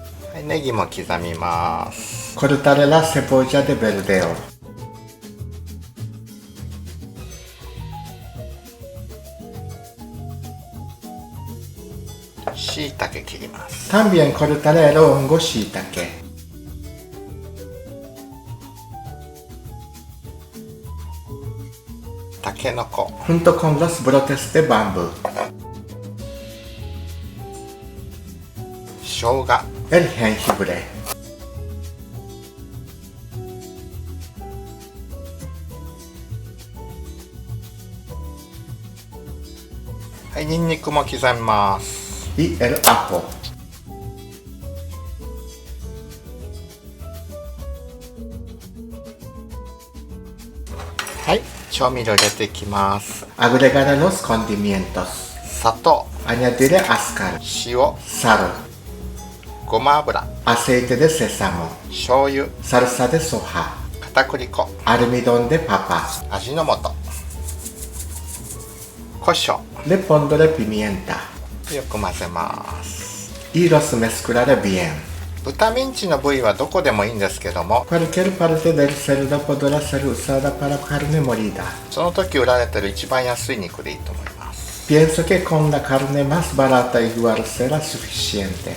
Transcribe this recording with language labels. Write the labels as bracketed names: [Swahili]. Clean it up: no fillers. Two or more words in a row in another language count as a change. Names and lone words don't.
[Japanese] はい、ネギも刻みます。 [Spanish] cortaré la cebolla de verdeo. [Japanese] しいたけ切ります。 [Spanish] También cortaré el hongo shiitake. [Japanese] たけのこ、 [Spanish] junto con los brotes de bambú. [Japanese] 生姜、 [Spanish] El jengibre. [Japanese] はい、ニンニクも刻みます。 [Spanish] Y el ajo. [Japanese] はい、調味料入れていきます。 [Spanish] Agregaré los condimentos. [Japanese] 砂糖、 [Spanish] Añadiré azúcar, [Japanese] 塩、 [Spanish] sal, [Japanese] ごま油、 [Spanish] aceite de sésamo, [Japanese] 醤油、 [Spanish] salsa de soja, [Japanese] 片栗粉、 [Spanish] almidón de papa. [Japanese] 味の素、胡椒。 [Spanish] Le pondré pimienta [Japanese] よく混ぜます。 [Spanish] y los mezclaré bien. [Japanese] 豚ミンチの部位はどこでもいいんですけども、 [Spanish] Cualquier parte del cerdo podrá ser usada para carne molida. [Japanese] その時売られてる一番安い肉でいいと思います。 [Spanish] Pienso que con la carne más barata igual será suficiente.